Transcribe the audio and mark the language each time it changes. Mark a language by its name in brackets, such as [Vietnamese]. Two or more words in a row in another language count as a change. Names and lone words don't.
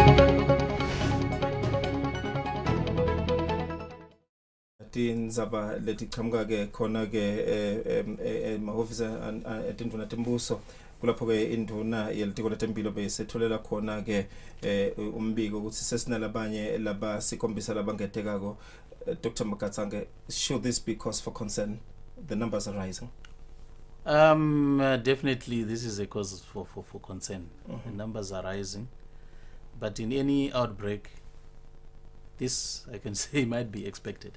[Swati] Tindzaba letichamuka ke khona ke emahhovisi etindvuna tembuso kulapho ke induna yelitiko letemphilo besetholela khona ke umbiko ukuthi sesinalabanye labasikhombisa labangetekako. [English] Dr. Makatsange, should this be cause for concern? The numbers are rising. Definitely this is a cause for concern. The numbers are rising, but in any outbreak, this I can say might be expected.